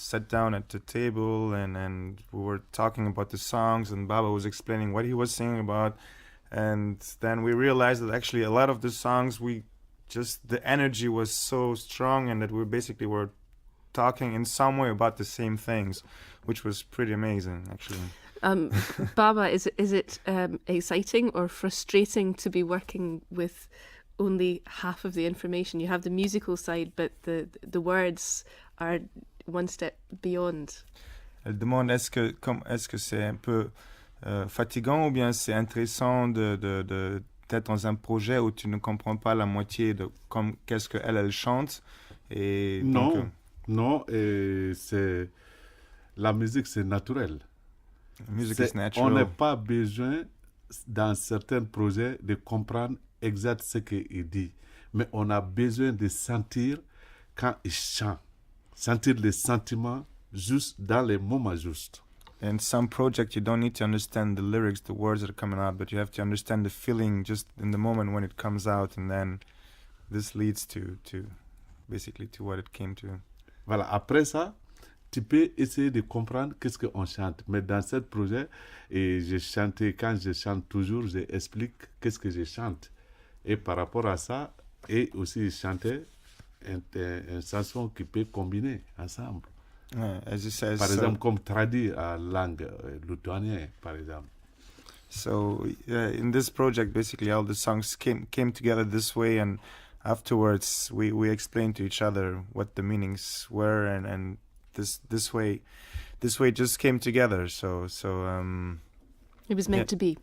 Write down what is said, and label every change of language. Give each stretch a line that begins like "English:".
English: down at the table and we were talking about the songs, and Baba was explaining what he was singing about, and then we realized that actually a lot of the songs the energy was so strong, and that we basically were talking in some way about the same things, which was pretty amazing actually. Baba, is it exciting or frustrating to be working with only half of the information? You have the musical side, but the words are one step beyond.
French: Elle demande est-ce que c'est un peu fatigant, ou bien c'est intéressant de d'être dans un projet où tu ne comprends pas la moitié de qu'est-ce qu'elle chante, et non, c'est la musique, c'est naturel.
English: Music is natural.
French: On n'a pas besoin dans certains projets de comprendre exact ce qu'il dit, mais on a besoin de sentir quand il chante, sentir les sentiments juste dans les moments justes.
English: in some project you don't need to understand the lyrics, the words that are coming out, but you have to understand the feeling just in the moment when it comes out, and then this leads to basically to what it came to.
French: Voilà, après ça, tu peux essayer de comprendre qu'est-ce qu'on chante. Mais dans ce projet, et quand je chante toujours, j'explique qu'est-ce que je chante. Et par rapport à ça, et aussi chanter une chanson qui peut combiner ensemble.
English: As it says,
French: Par exemple, comme traduit en langue lituanienne, par exemple.
English: So in this project, basically all the songs came together this way, and afterwards we explained to each other what the meanings were, and this way just came together. So It was meant to be.